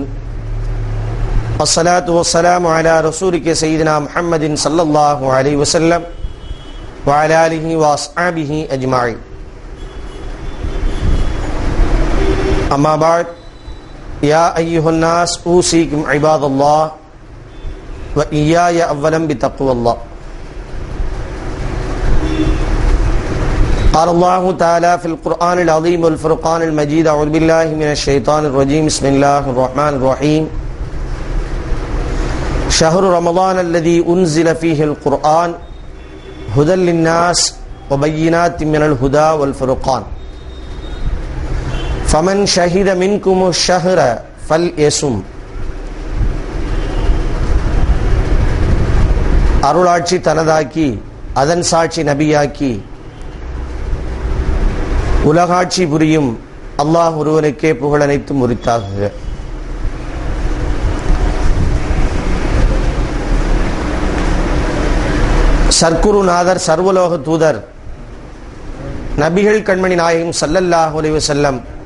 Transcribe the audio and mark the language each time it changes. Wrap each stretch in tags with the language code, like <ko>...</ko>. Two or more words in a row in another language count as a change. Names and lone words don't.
<ar>والصلاة والسلام على رسولك سيدنا محمد صلى الله عليه وسلم وعلى آله وأصحابه أجمعين. أما بعد. يا أيها الناس أوصيكم عباد الله وإياي أولا بتقوى الله. قال الله تعالى في القرآن العظيم والفرقان المجيد. أعوذ بالله من الشيطان الرجيم. بسم الله الرحمن الرحيم. شهر رمضان الذي أنزل فيه القرآن هدى للناس وبينات من الهدى والفرقان فمن شهد منكم الشهر فليصم.</ar> <ta>அருளாட்சி தனதாக்கி அதன் சாட்சி நபியாக்கி உலகாட்சி புரியும் அல்லாஹ் ஒருவனுக்கே புகழனைத்தும் உரித்தாகுக. சர்க்குருநாதர் சர்வலோக தூதர் நபிகள் கண்மணி நாயகம்</ta> <ar>صلى الله عليه وسلم</ar>